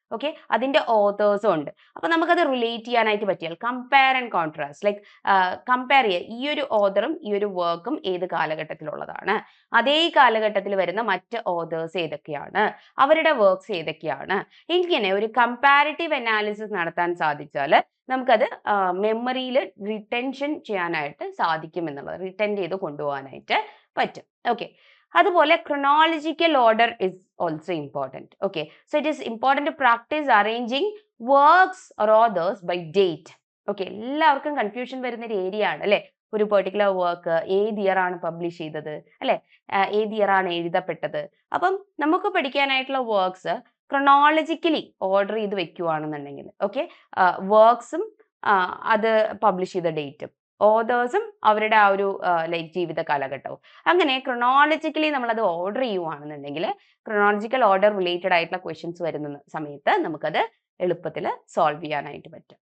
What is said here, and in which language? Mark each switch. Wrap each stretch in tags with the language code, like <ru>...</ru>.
<ml>Okay, അതിന്റെ ഓതേഴ്സും ഉണ്ട്. അപ്പൊ നമുക്കത് റിലേറ്റ് ചെയ്യാനായിട്ട് പറ്റിയാൽ compare and contrast, like compare ചെയ്യുക, ഈ ഒരു ഓതറും ഈ ഒരു വർക്കും ഏത് കാലഘട്ടത്തിലുള്ളതാണ്, അതേ കാലഘട്ടത്തിൽ വരുന്ന മറ്റ് ഓതേഴ്സ് ഏതൊക്കെയാണ്, അവരുടെ വർക്ക്സ് ഏതൊക്കെയാണ്, ഇങ്ങനെ ഒരു കമ്പാരിറ്റീവ് അനാലിസിസ് നടത്താൻ സാധിച്ചാൽ നമുക്കത് മെമ്മറിയിൽ റിട്ടൻഷൻ ചെയ്യാനായിട്ട് സാധിക്കും എന്നുള്ളത്, റിട്ടൻ ചെയ്ത് കൊണ്ടുപോകാനായിട്ട് പറ്റും.</ml> <en>Okay, അതുപോലെ chronological order is also important. Okay, so it is important to practice arranging works or authors by date.</en> <ml>Okay, എല്ലാവർക്കും കൺഫ്യൂഷൻ വരുന്ന ഒരു ഏരിയ ആണ് അല്ലെ. ഒരു പെർട്ടിക്കുലർ വർക്ക് ഏത് ഇയർ ആണ് പബ്ലിഷ് ചെയ്തത് അല്ലെ, ഏത് ഇയർ ആണ് എഴുതപ്പെട്ടത്. അപ്പം നമുക്ക് പഠിക്കാനായിട്ടുള്ള വർക്ക്സ് ക്രൊണോളജിക്കലി ഓർഡർ ചെയ്ത് വെക്കുകയാണെന്നുണ്ടെങ്കിൽ, ഓക്കെ, വർക്ക്സും അത് പബ്ലിഷ് ചെയ്ത ഡേറ്റും ഓതേഴ്സും അവരുടെ ആ ഒരു ലൈക്ക് ജീവിത കാലഘട്ടവും അങ്ങനെ ക്രൊണോളജിക്കലി നമ്മളത് ഓർഡർ ചെയ്യുവാണെന്നുണ്ടെങ്കിൽ, ക്രൊണോളജിക്കൽ ഓർഡർ റിലേറ്റഡ് ആയിട്ടുള്ള ക്വസ്റ്റ്യൻസ് വരുന്ന സമയത്ത് നമുക്കത് എളുപ്പത്തിൽ സോൾവ് ചെയ്യാനായിട്ട് പറ്റും.</ml>